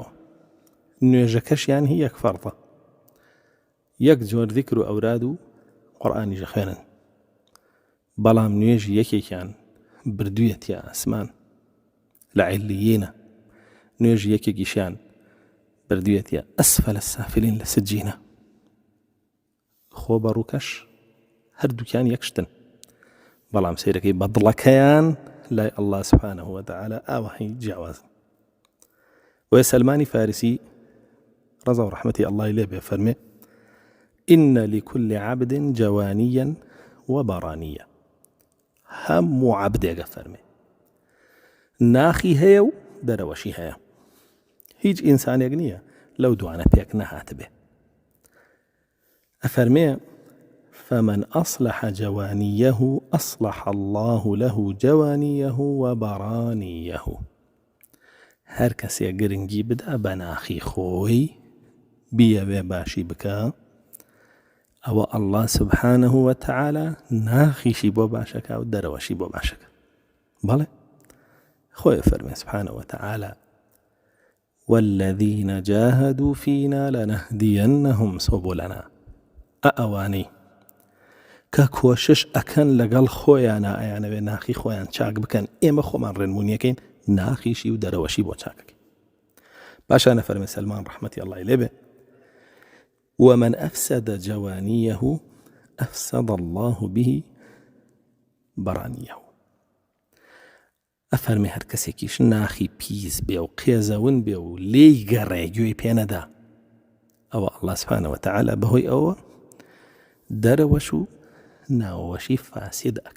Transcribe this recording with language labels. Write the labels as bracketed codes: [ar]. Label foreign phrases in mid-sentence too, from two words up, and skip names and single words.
[ckb] نوێژەکەشیان هی یەک فەرضە، یەک جۆر ذیکر و ئەوراد و قورئانیش خوێنن، بەڵام نوێژی یەکێکیان بردوویەتە ئاسمان لە عیلیینە، نوێژی یەکێکیشیان بردوویەتە [ar] ئەسفەل السافلین [ckb] لە سجینە. خۆ بەڕووکەش هەردووکیان یەکشتن، بەڵام سەیرەکەی بەدڵەکەیان لای ئەڵڵا [ar] سوبحانەهو وتەعالە [ckb] ئاوەهەی جیاوازن. وە سەلمانی فارسی ڕەزا و ڕەحمەتی ئەڵڵای لێ بێ فەرمێ [ar] إن لكل عبد جوانيا وبرانيا. [ckb] هەموو عەبدێکە فەرمێ ناخی هەیە و دەرەوەشی هەیە، هیچ ئینسانێک نییە لەو دوانە پێک نەهات بێ. ئەفەرمێ [ar] فمن أصلح جوانيه أصلح الله له جوانيه وبرانيه. [ckb] هەر کەسێ گرنگی بدا بە ناخی خۆی بیەوێ باشی بکە، ئەوە ئەڵڵا [ar] سوبحانەهو وتەعالە [ckb] ناخیشی بۆ باشەکە و دەرەوەشی بۆ باشەکە. بەڵێ خۆی فەرمێ [ar] سوبحانەهو وتەعالە والذين جاهدوا فينا لنهدينهم سبلنا. [ckb] ئەوانەی کە کۆشش ئەکەن لەگەڵ خۆیانە ئەیانەوێ ناخی خۆیان چاک بکەن، ئێمە خۆمان ڕێنمونیەکەین ناخیشی و دەرەوەشی بۆ چاکەکەین. باشانە فەرمێ سەلمان ڕەحمەتی ئەڵڵای لێ بێ [ar] ومن أفسد جوانيه أفسد الله به برانيه. [ckb] ئەفەرمێ هەر کەسێکیش ناخی پیس بێ و قێزەون بێ و لێی گەڕێ گوێی پێ نەدا، ئەوە ئەڵڵا [ar] سوبحانەهو وتەعالە [ckb] بەهۆی ئەوە دەرەوەش و ناوەشی فاسد ئەکە.